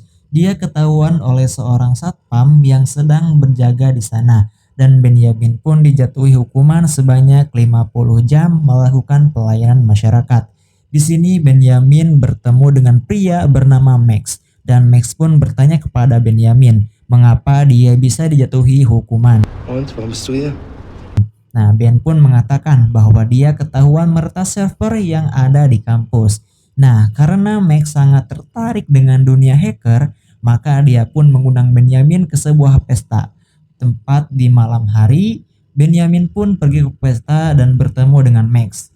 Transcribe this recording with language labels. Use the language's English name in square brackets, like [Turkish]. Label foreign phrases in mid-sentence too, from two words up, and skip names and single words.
[Indonesian] Dia ketahuan oleh seorang satpam yang sedang berjaga di sana. Dan Benjamin pun dijatuhi hukuman sebanyak 50 jam melakukan pelayanan masyarakat. Di sini Benjamin bertemu dengan pria bernama Max, dan Max pun bertanya kepada Benjamin mengapa dia bisa dijatuhi hukuman. [German] Und, warum bist du hier? [Indonesian] Nah, Ben pun mengatakan bahwa dia ketahuan meretas server yang ada di kampus. Nah, karena Max sangat tertarik dengan dunia hacker, maka dia pun mengundang Benjamin ke sebuah pesta. Tempat di malam hari, Benjamin pun pergi ke pesta dan bertemu dengan Max.